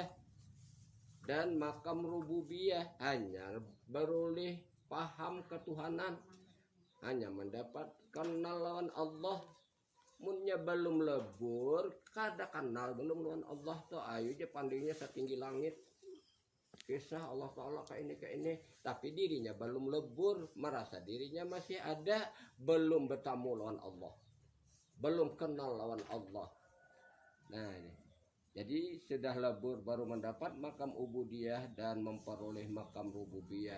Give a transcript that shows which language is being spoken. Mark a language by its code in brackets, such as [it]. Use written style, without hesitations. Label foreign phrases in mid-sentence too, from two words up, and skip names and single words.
[id] Dan makam rububiyah hanya beroleh paham ketuhanan, hanya mendapat kenal lawan Allah. [bjn] Munnya belum lebur, kada kenal belum lawan Allah tuh ayo aja pandainya setinggi langit. [id] Kisah Allah Ta'ala kayak ini, tapi dirinya belum lebur, merasa dirinya masih ada, belum bertemu lawan Allah, belum kenal lawan Allah. Nah ini. Jadi sudah lebur baru mendapat makam ubudiyah dan memperoleh makam rububiyah.